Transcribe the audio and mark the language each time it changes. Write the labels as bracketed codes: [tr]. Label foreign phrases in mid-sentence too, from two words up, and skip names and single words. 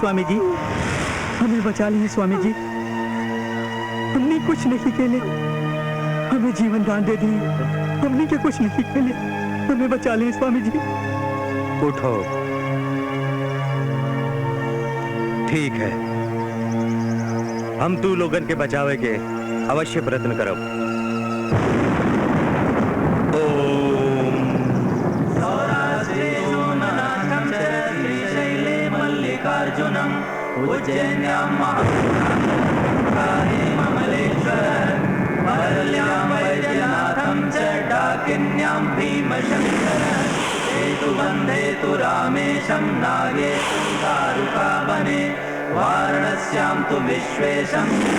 [bho] स्वामी जी हमें बचा ली स्वामी जी, हमने कुछ नहीं कहले, हमें जीवन दान दे दी। हमने के कुछ नहीं कहले, हमें बचा ली स्वामी जी। उठो, ठीक है, हम तू लोगन के बचावे के अवश्य प्रयत्न करब। [sa] मल्लिकार्जुनम उज्जैन्यां महाकालेश्वरं वैद्यनाथं च डाकिन्यां भीमशंकर हेतुबन्धे तु रामेशं नागे तु दारुकावने वाराणस्यां तु विश्वेशं